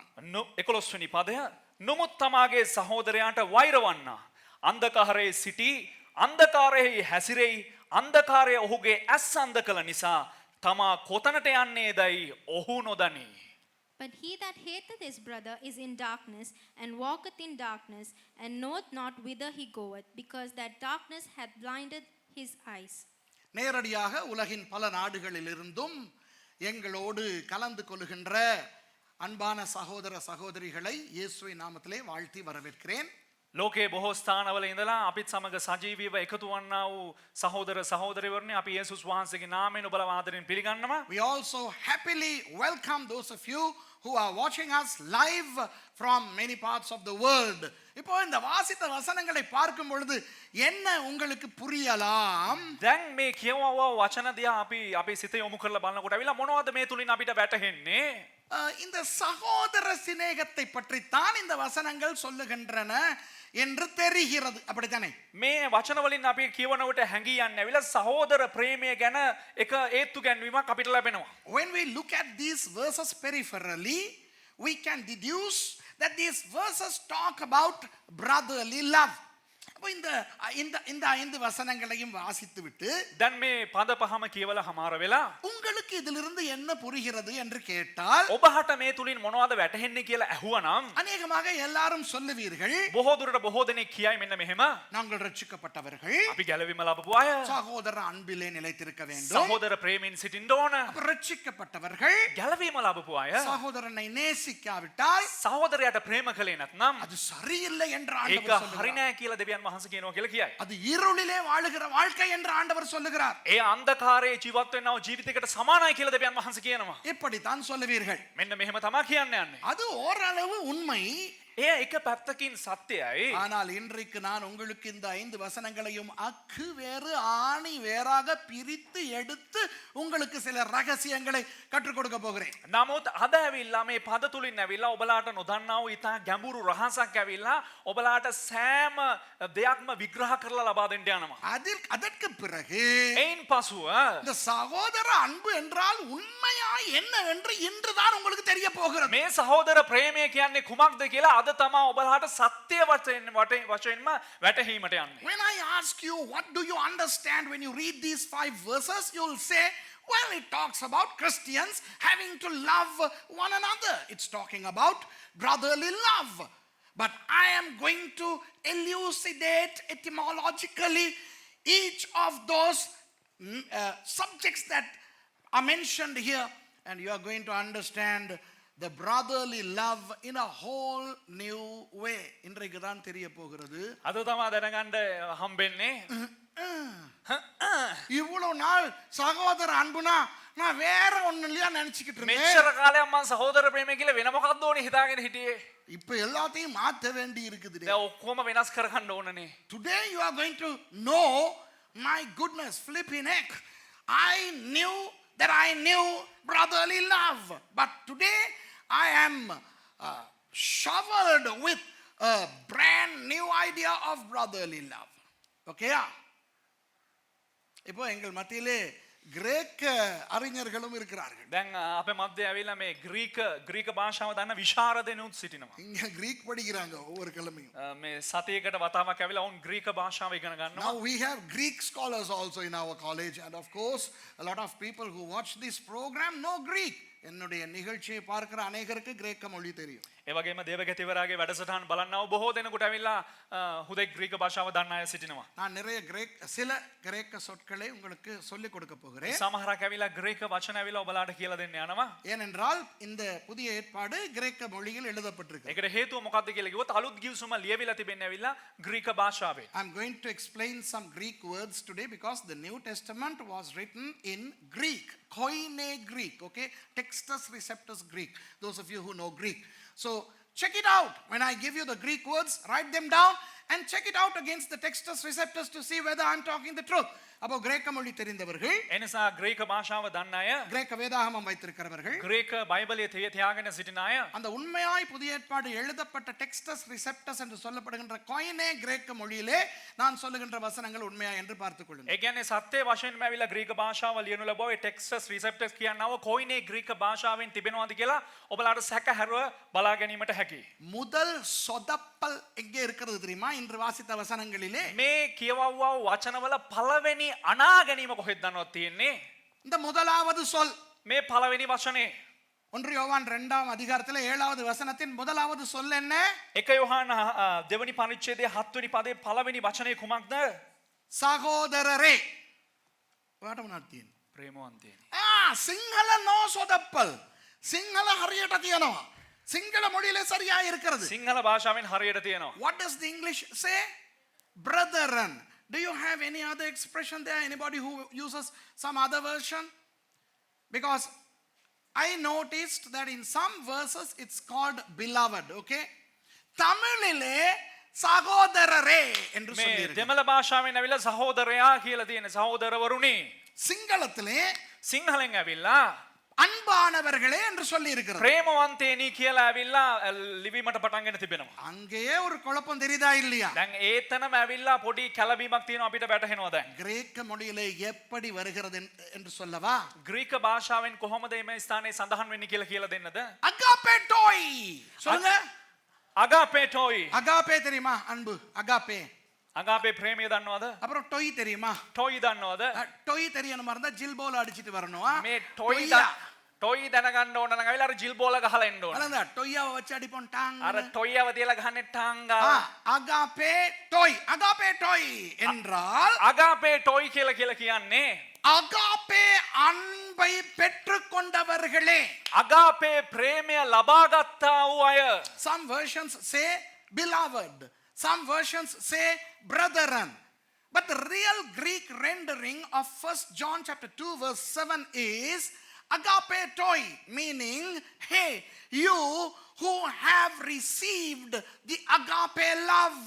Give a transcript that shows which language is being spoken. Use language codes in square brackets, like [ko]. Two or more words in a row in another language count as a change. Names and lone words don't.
[si] 11 වෙනි පදය. නොමුත් තමාගේ සහෝදරයාට වෛර වන්නා අන්ධකාරයේ සිටී, අන්ධකාරයෙහි හැසිරෙයි, අන්ධකාරය ඔහුගේ ඇස් අන්ධ කළ නිසා තමා කොතනට යන්නේදයි ඔහු නොදනී. [en] But he that hateth his brother is in darkness, and walketh in darkness, and knoweth not whither he goeth, because that darkness hath blinded his eyes. [ta] நேரடியாக உலகின் பல நாடுகளிலிருந்தும் எங்களோடு கலந்து கொள்கின்ற அன்பான சகோதர சகோதரிகளை இயேசுவின் நாமத்திலே வாழ்த்தி வரவேற்கிறேன். [si] ලෝකයේ බොහෝ ස්ථානවල ඉඳලා අපිත් සමග සජීවීව එකතු වන්නා වූ සහෝදර සහෝදරිවරුනි, අපි යේසුස් වහන්සේගේ නාමයෙන් ඔබලා ආදරෙන් පිළිගන්නවා. [en] We also happily welcome those of you who are watching us live from many parts of the world. [ta] இப்போ இந்த வாசித்த வசனங்களை பார்க்கும் பொழுது என்ன உங்களுக்கு புரியலாம்? [si] දැන් මේ කියවවා වචන දිහා අපි සිත යොමු කරලා බලනකොට අවිලා මොනවද මේ තුලින් අපිට වැටහෙන්නේ? [ta] இந்த சகோதர சிநேகத்தை பற்றித்தான் இந்த வசனங்கள் சொல்லுகின்றன என்று தெரிகிறது. அப்படித்தானே? [si] මේ වචන වලින් අපි කියවනකොට හැංගී යන්නේ අවිලා සහෝදර ප්‍රේමය ගැන එක ඒත්තු ගැන්වීමක් අපිට ලැබෙනවා. [en] When we look at these verses peripherally, we can deduce that these verses talk about brotherly love. [ta] அப்போ இந்த இந்த இந்த 5 வசனங்களையும் வாசித்து விட்டு [si] දැන් මේ පද පහම කියවලා හමාර වෙලා [ta] உங்களுக்கு இதிலிருந்து என்ன புரிகிறது என்று கேட்டால் [si] ඔබහට මේ තුලින් මොනවද වැටහෙන්නේ කියලා ඇහුවනම් [ta] அநேகமாக எல்லாரும் சொல்லுவீர்கள், [si] බොහෝ දුරට බොහෝ දෙනෙක් කියයි මෙන්න මෙහෙම [ta] நாங்கள் ரட்சிக்கப்பட்டவர்கள் [si] අපි ගැලවීම ලබපු අය [ta] சகோதர அன்பிலே நிலைத்திருக்க வேண்டும். [si] සහෝදර ප්‍රේමයෙන් සිටින්න ඕන [ta] அப்ப ரட்சிக்கப்பட்டவர்கள் [si] ගැලවීම ලබපු අය [ta] சகோதரனை நேசிக்காவிட்டால் [si] සහෝදරයාට ප්‍රේම කළේ නැත්නම් [ta] அது சரியில்லை என்று [si] ඒක [ta] ஆண்டவர் [si] හරි [ta] சொல்லுகிறார். [si] නෑ කියලා දෙවියන් වහන්සේ කියනවා කියලා කියයි. [ta] அது இருளிலே வாழுகிற வாழ்க்கை என்று ஆண்டவர் சொல்லுகிறார். [si] ඒ අන්ධකාරයේ ජීවත් වෙනව ජීවිතයකට සමානයි කියලා දෙවියන් වහන්සේ කියනවා. [ta] இப்படித்தான் சொல்லுவீர்கள். [si] මෙන්න මෙහෙම තමයි කියන්න යන්නේ. [ta] அது ஓரளவு உண்மை. [si] එය එක පැත්තකින් සත්‍යයි. [ta] ஆனால் இன்றைக்கு நான் உங்களுக்கு இந்த 5 வசனங்களையும் அக்கு வேறு ஆணி வேறாக பிரித்து எடுத்து உங்களுக்கு சில ரகசியங்களை கற்றுக் கொடுக்க போகிறேன். [si] නමුත් අද ඇවිල්ලා මේ පද තුලින් ඇවිල්ලා ඔබලාට නොදන්නා වූ ඉතා ගැඹුරු රහසක් ඇවිල්ලා ඔබලාට සෑම දෙයක්ම විග්‍රහ කරලා ලබා දෙන්න යනවා. [ta] அதற்கு பிறகு [si] එයින් පසුව [ta] இந்த சகோதர அன்பு என்றால் உண்மையா என்னவென்று இன்றுதான் உங்களுக்கு தெரிய போகிறது. [si] මේ සහෝදර ප්‍රේමය කියන්නේ කුමක්ද කියලා අද තමයි ඔබලාට සත්‍ය වශයෙන්ම වැටහීමට යන්නේ. [en] When I ask you what do you understand when you read these 5 verses, you'll say, well, it talks about Christians having to love one another. It's talking about brotherly love. But I am going to elucidate etymologically each of those subjects that are mentioned here, and you are going to understand the brotherly love in a whole new way. [ta] இன்றைக்கு தான் தெரிய போகிறது. [si] අද තමයි දැනගන්න හම්බෙන්නේ. [ta] இவ்வளவு நாள் சகோதர அன்புனா நான் வேற ஒண்ணு இல்லையா நினைச்சுக்கிட்டு இருந்தேன். [si] මෙච්චර කාලයක් මම සහෝදර ප්‍රේමය කියලා වෙන මොකක්ද ඕනේ හිතාගෙන හිටියේ. [ta] இப்ப எல்லாத்தையும் மாத்த வேண்டி இருக்குது. [si] දැන් ඔක්කොම වෙනස් කරගන්න ඕනනේ. [en] Today you are going to know, my goodness, flipping heck, I knew that I knew brotherly love, but today I am showered with a brand new idea of brotherly love. Okay? [ta] இப்போ எங்கள் மத்தியிலே கிரேக்க அறிஞர்களும் இருக்கிறார்கள். [si] දැන් අපේ මැද්දේ ඇවිල්ලා මේ ග්‍රීක භාෂාව දන්න විශාරදෙනුත් සිටිනවා. [ta] இங்க கிரீக் படிக்கிறாங்க ஒவ்வொரு கிழமையும். [si] මේ සතියකට වතාවක් ඇවිල්ලා වුන් ග්‍රීක භාෂාව ඉගෙන ගන්නවා. [en] Now we have Greek scholars also in our college, and of course a lot of people who watch this program know Greek. [ta] என்னுடைய நிகழ்ச்சியை பார்க்கிற அநேகருக்கு கிரேக்க மொழி தெரியும். [si] ඒ වගේම දේවගතිවරයාගේ වැඩසටහන බලන්නව බොහෝ දෙනෙකුට ඇවිල්ලා හුදෙක් ග්‍රීක භාෂාව දන්න අය සිටිනවා. [ta] நான் நிறைய சில கிரேக்க சொற்களை உங்களுக்கு சொல்லிக் கொடுக்க போகிறேன். [si] සමහරක් ඇවිල්ලා ග්‍රීක වචන ඇවිල්ලා ඔබලාට කියලා දෙන්න යනවා. [ta] ஏனென்றால் இந்த புதிய ஏற்பாடு கிரேக்க மொழியில் எழுதப்பட்டிருக்கு. [si] ඒකට හේතුව මොකක්ද කියලා කිව්වොත් අලුත් ගිවිසුම ලියවිලා තිබෙන්නේ ඇවිල්ලා ග්‍රීක භාෂාවේ. [en] I'm going to explain some Greek words today because the New Testament was written in Greek, Koine Greek, okay? Textus Receptus Greek. Those of you who know Greek. So check it out. When I give you the Greek words, write them down and check it out against the Textus Receptus to see whether I'm talking the truth. [ta] அப்போ கிரேக்க மொழி தெரிந்தவர்கள், [si] එනිසා ග්‍රීක භාෂාව දන්න අය, [ta] கிரேக்க வேதாகமம் வைத்திருக்கிறவர்கள், [si] ග්‍රීක බයිබලයේ තියාගෙන සිටින අය, [ta] அந்த உண்மையாய் புதிய ஏற்பாடு எழுதப்பட்ட டெக்ஸ்டஸ் ரிசெப்டஸ் என்று சொல்லப்படுகின்ற கொயினே கிரேக்க மொழியிலே நான் சொல்லுகின்ற வசனங்கள் உண்மையா என்று பார்த்துக் கொள்ளுங்கள். [si] ඒ කියන්නේ සත්‍ය වශයෙන්ම ඇවිල්ලා ග්‍රීක භාෂාව ලියනු ලැබුවා. ඒ ටෙක්ස්ටස් රිසෙප්ටස් කියනව කොයිනේ ග්‍රීක භාෂාවෙන් තිබෙනවද කියලා ඔබලාට සැකහැරව බලා ගැනීමට හැකියි. [ta] முதல் சொதப்பல் எங்கே இருக்கிறது தெரியுமா? இன்று வாசித்த வசனங்களிலே [si] මේ කියවවවා වචනවල පළවෙනි අනා ගැනීම කොහෙද දන්නවද තියෙන්නේ? [ta] இந்த முதலாவது சொல் [si] මේ පළවෙනි වචනේ [ta] 1 யோவான் 2ஆம் அதிகாரத்திலே 7வது வசனத்தின் முதலாவது சொல் என்ன? [si] 1 යොහාන දෙවනි පරිච්ඡේදයේ 7 වෙනි පදයේ පළවෙනි වචනේ කුමක්ද? [ta] சகோதரரே. පාඩමක් [si] ප්‍රේමවන්තයනි. සිංහල නෝ சொதப்பல். සිංහල හරියට තියෙනවා. [ta] සිංහල மொழியிலே சரியா இருக்கிறது. [si] සිංහල භාෂාවෙන් හරියට තියෙනවා. [en] What does the English say? Brethren. Do you have any other expression there? Anybody who uses some other version? Because I noticed that in some verses it's called beloved, okay? [ta] தமிழிலே சகோதரரே என்று [si] මේ [ta] சொல்லியிருக்கு. [si] දෙමළ භාෂාවෙන් ඇවිල්ලා සහෝදරයා කියලා තියෙන සහෝදරවරුනි. [ta] சிங்களத்திலே [si] සිංහලෙන් ඇවිල්ලා [ta] அன்பானவர்களே என்று சொல்லி இருக்கிறது. [si] ප්‍රේමවන්තයනි කියලා ඇවිල්ලා ලිවීමට පටන් ගෙන තිබෙනවා. [ta] அங்கேயே ஒரு குழப்பம் தெரியுதா இல்லையா? [si] දැන් ඒතනම ඇවිල්ලා පොඩි කැළඹීමක් තියෙනවා අපිට වැටහෙනවා දැන්. [ta] கிரேக்க மொழியிலே எப்படி வருகிறது என்று சொல்லவா? [si] ග්‍රීක භාෂාවෙන් කොහොමද මේ ස්ථානයේ සඳහන් වෙන්නේ කියලා දෙන්නද? [ta] அகாபேட்டோய். சொல்லுங்க. [si] අගාපේටෝයි. [ta] அகாபே தெரியுமா? அன்பு. அகாபே. [si] අගාපේ ප්‍රේමය දන්නවද? [ta] அப்புறம் டொய் தெரியுமா? [si] ටොයි දන්නවද? [ta] டொய் தெரியணுமா இருந்தா ஜில்போல அடிச்சிட்டு வரணும். ஆ? [si] මේ ටොයි [ta] டொய்யா. [si] ටොයි දැනගන්න ඕන නම් අවිලා අර ජිල් බෝල ගහලා එන්න ඕන. [ta] அதான் டொய்யாவை வச்சு அடிப்போம் டாங். [si] අර ටොයියව තියලා ගහන්නේ ටාංගා. [ta] அகாபே டொய். அகாபே டொய் என்றால் [si] අගාපේ ටොයි කියලා කියන්නේ [ta] அகாபே அன்பை பெற்றுக்கொண்டவர்களே. [si] අගාපේ ප්‍රේමය ලබාගත්තා වූ අය. [en] Some versions say beloved. Some versions say brethren. But the real Greek rendering of 1 John chapter 2 verse 7 is agape toi, meaning, hey, you who have received the agape love.